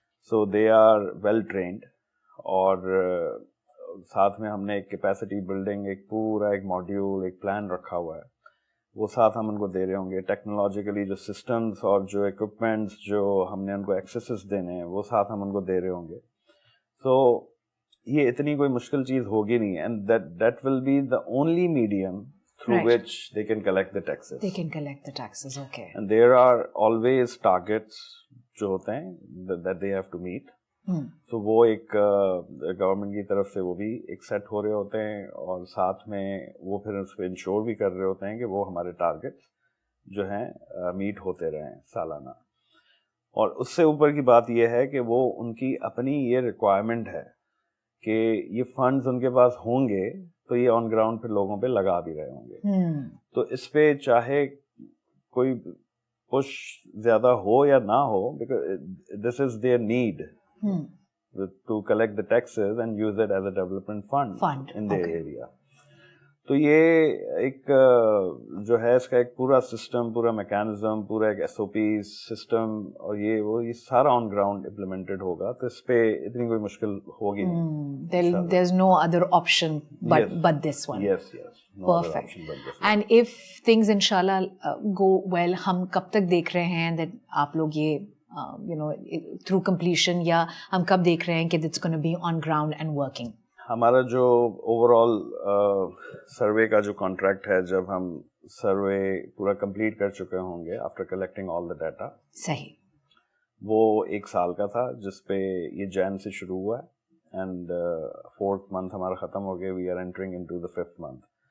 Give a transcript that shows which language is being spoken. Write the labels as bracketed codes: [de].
[en] so they are well trained, [ur] اور ساتھ میں ہم نے ایک کیپیسٹی بلڈنگ, ایک پورا ایک ماڈیول, ایک پلان رکھا ہوا ہے, وہ ساتھ ہم ان کو دے رہے ہوں گے. ٹیکنالوجیکلی جو سسٹمز اور جو اکوپمنٹس جو ہم نے ان کو ایکسیسز دینے ہیں وہ ساتھ ہم ان کو دے رہے ہوں گے. سو یہ اتنی کوئی مشکل چیز ہوگی نہیں, [en] And that will be the only medium through which they can collect the taxes. They can collect the taxes, okay. And there are always targets [ur] جو ہوتے ہیں [en] that they have to meet. [ur] تو وہ ایک گورنمنٹ کی طرف سے وہ بھی ایک سیٹ ہو رہے ہوتے ہیں, اور ساتھ میں وہ پھر اس پہ انشور بھی کر رہے ہوتے ہیں کہ وہ ہمارے ٹارگیٹس جو ہیں میٹ ہوتے رہیں سالانہ. اور اس سے اوپر کی بات یہ ہے کہ وہ ان کی اپنی یہ ریکوائرمنٹ ہے کہ یہ فنڈز ان کے پاس ہوں گے تو یہ آن گراؤنڈ پہ لوگوں پہ لگا بھی رہے ہوں گے. تو اس پہ چاہے کوئی پش زیادہ ہو یا نہ ہو, [en] Because this is there need to collect the taxes and use it as a development fund in their area. [ur] تو یہ ایک جو ہے اس کا ایک پورا سسٹم, پورا میکینزم, پورا ایک SOP سسٹم, اور یہ سارا آن گراؤنڈ امپلیمنٹڈ ہوگا, تو اس پہ اتنی کوئی مشکل ہوگی نہیں. [en] There's no other option but this one. Yes. No other Perfect. option but this one. And if things inshallah go well, [ur] ہم کب تک دیکھ رہے ہیں that آپ لوگ یہ through completion, یا ہم کب دیکھ رہے ہیں کہ [en] it's going to be on ground and working? [ur] ہمارا جو اوور آل سروے کا جو کانٹریکٹ ہے, جب ہم سروے پورا کمپلیٹ کر چکے ہوں گے [en] after collecting all the data, [ur] صحیح, وہ 1 سال کا تھا, جس پہ یہ جین سے شروع ہوا ہے اینڈ 4th month ہمارا ختم ہو گیا. [en] We are entering into the 5th month.